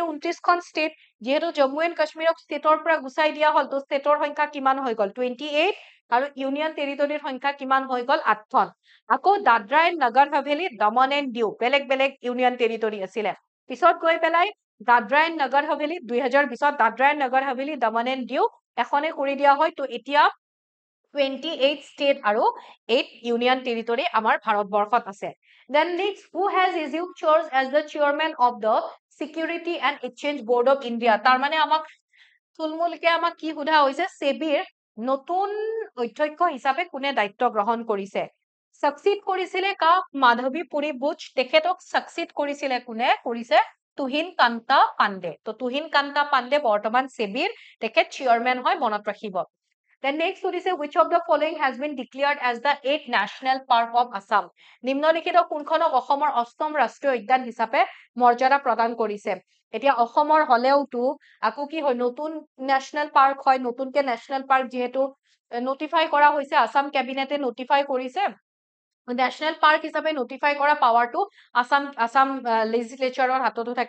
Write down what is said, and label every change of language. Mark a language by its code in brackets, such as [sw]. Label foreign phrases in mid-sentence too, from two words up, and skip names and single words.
[as] 29খন ষ্টেট যেহেতু জম্মু এণ্ড কাশ্মীৰক ষ্টেটৰ পৰা গুচাই দিয়া হল তো ষ্টেটৰ সংখ্যা কিমান হৈ গল 28 আৰু ইউনিয়ন টেৰিটৰিৰ সংখ্যা কিমান হৈ গল 8খন আকৌ দাদৰা এণ্ড নগৰ হাভেলী দমন এণ্ড দিউ বেলেগ বেলেগ [en] union territory [as] আছিলে পিছত গৈ পেলাই দাদৰা এণ্ড নগৰ হাভেলী 2020ত দাদৰা এণ্ড নগৰ হাভেলী দমন এণ্ড দিউ এখনে কৰি দিয়া হয় তো এতিয়া 28 state আৰু 8 [en] union territory [as] আমাৰ ভাৰতবৰ্ষত আছে [en] then next who has issued chores as the chairman of the security and exchange board of india [as] তাৰ মানে আমাক থুলমুলকে আমাক কি সোধা হৈছে সেবিৰ নতুন অধ্যক্ষ হিচাপে কোনে দায়িত্ব গ্ৰহণ কৰিছে সাকসিড কৰিছিলে কাক মাধৱী পুৰী বুচ তেখেতক সাকসিড কৰিছিলে কোনে কৰিছে তুহিন কান্তা পাণ্ডে তো তুহিন কান্তা পাণ্ডে বৰ্তমান সেবিৰ তেখেত চেয়াৰম্যান হয় মনত ৰাখিব [en] Then next [as] সুধিছে [en] which of the following has been declared as the 8th national park of Assam [as] নিম্নলিখিত কোনখনক অসমৰ অষ্টম ৰাষ্ট্ৰীয় উদ্যান হিচাপে মৰ্যাদা প্ৰদান কৰিছে এতিয়া অসমৰ হলেওটো আকো কি হয় নতুন [en] national park [as] হয় নতুনকে [en] national park [as] যেহেতু নোটিফাই কৰা হৈছে আসাম ক্যাবিনেটে নোটিফাই কৰিছে [en] national park [as] হিচাপে নোটিফাই কৰা পাৱাৰটো আসাম লেজিসলেচাৰৰ হাততো থাকে